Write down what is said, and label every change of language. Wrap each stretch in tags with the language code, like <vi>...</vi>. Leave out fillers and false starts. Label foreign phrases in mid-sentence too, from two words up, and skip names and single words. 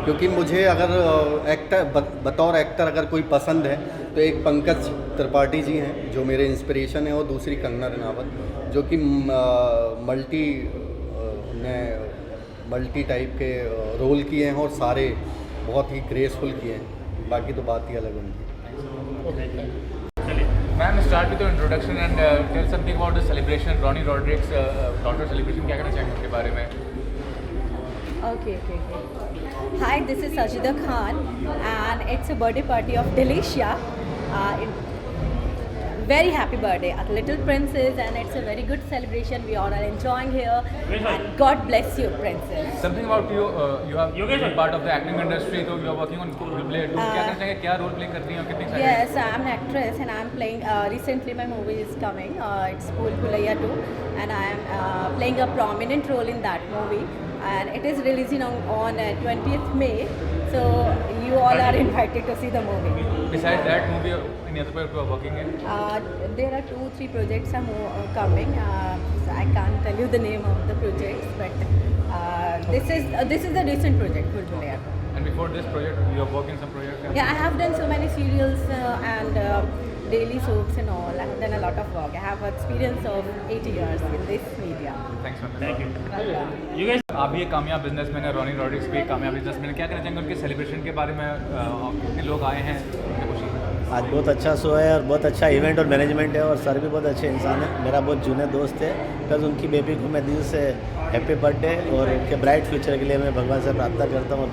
<hi>क्योंकि मुझे अगर बतौर एक्टर अगर कोई पसंद है तो एक पंकज त्रिपाठी जी हैं जो मेरे इंस्पिरेशन है, और दूसरी कंगना रनावत जो कि</hi> <en>multi type</en> <hi>के रोल किए हैं और सारे बहुत ही ग्रेसफुल किए हैं। बाकी तो बात ही अलग उनकी।</hi> <en>Ma'am start with the introduction and tell something about the celebration, Ronnie Rodricks daughter celebration,</en> <hi>क्या कहना चाहेंगे उसके बारे में?</hi> <en>Okay. Hi, this is Sajida Khan, and it's a birthday party of Delicia. Very happy birthday at Little Princess, and it's a very good celebration. We all are enjoying here. And God bless you, Princess. Something about you, you have been part of the acting industry, so you are working on play.</en> <hi>क्या करना चाहिए, क्या</hi> <en>role play</en> <hi>कर रही हैं और कितनी सारी?</hi> <en>Yes, I'm an actress, and I'm playing. Recently, my movie is coming. It's Bhool Bhulaiya 2, and I am playing a prominent role in that movie. And it is releasing on 20th May. So you all are invited to see the movie. Besides that movie, any other project you are working in? There are 2-3 projects are coming. So I can't tell you the name of the projects, but this is the recent project, Bhool Bhulaiya. And before this project, you have worked in some projects? Yeah, I have done so many serials and daily soaps and all. I have done a lot of work. I have experience of 8 years in this media. Thanks for that. You guys,</en> <hi>आप भी एक कामयाब बिजनेसमैन है, रॉनी रॉड्रिक्स भी एक कामयाब बिजनेसमैन है। क्या कहना चाहेंगे उनके सेलिब्रेशन के बारे में? कितने लोग आए हैं, खुशी? आज बहुत अच्छा शो है और बहुत अच्छा इवेंट और मैनेजमेंट है, और सर भी बहुत अच्छे इंसान है, मेरा बहुत जूने दोस्त है। प्लस उनकी बेबी को मैं दिल से</hi> <en>happy birthday</en> <hi>और उनके</hi> <en>bright future</en> <hi>के लिए मैं भगवान से प्रार्थना करता हूँ।</hi>